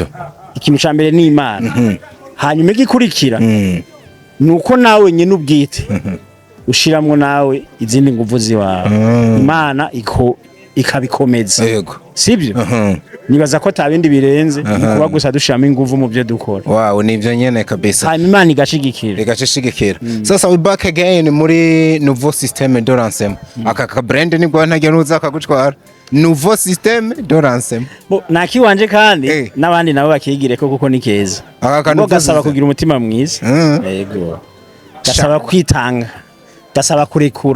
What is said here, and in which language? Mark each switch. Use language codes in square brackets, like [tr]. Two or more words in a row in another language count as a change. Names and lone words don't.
[rn] Ikintu ca mbere ni Imana. Hanyuma igikurikira nuko nawe nyene ubwite ushiramwo nawe izindi nguvu ziwawe. Imana ikabikomeza. Yego. Sibyo? Nibaza ko tabindi birenze kuba gusa dushiramo inguvu mu byo dukora. Wow, nivyo nyene kabisa. Hanyuma Imana igashigikira. Igashigikira. Sasa [en] we back again [rn] muri nouveau système de renseignement. Aka brand ni bwo ntagiye nuza kagutwara. Nouveau système de renseignement. Bo nakiwanje kandi nabandi nabo bakigire ko kuko ni keza. Aka gasaba kugira umutima mwiza. Yego. Gasaba kwitanga. Gasaba kurekura.